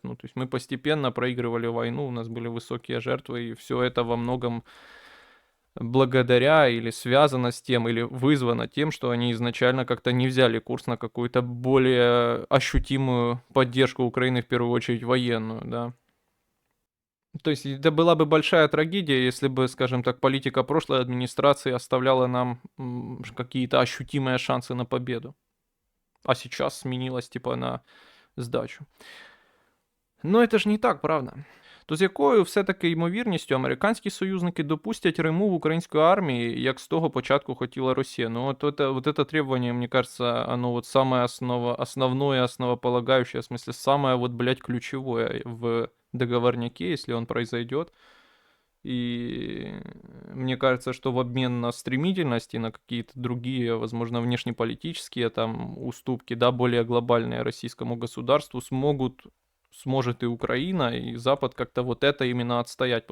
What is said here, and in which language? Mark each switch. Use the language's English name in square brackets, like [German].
[Russian] Ну, то есть мы постепенно проигрывали войну, у нас были высокие жертвы, и все это во многом благодаря или связано с тем, или вызвано тем, что они изначально как-то не взяли курс на какую-то более ощутимую поддержку Украины, в первую очередь военную, да. То есть это была бы большая трагедия, если бы, скажем так, политика прошлой администрации оставляла нам какие-то ощутимые шансы на победу. А сейчас сменилась типа на здачу. Но это ж не так, правда? [Ukrainian] То з якою все-таки ймовірністю американські союзники допустять ремув української армії, як з того початку хотіла Росія? [Russian] Ну вот это требование, мне кажется, оно вот самое основное, основополагающее, в смысле, самое вот, блядь, ключевое в договорняке, если он произойдет. И мне кажется, что в обмен на стремительность и на какие-то другие, возможно, внешнеполитические там уступки, да, более глобальные российскому государству сможет и Украина, и Запад как-то вот это именно отстоять.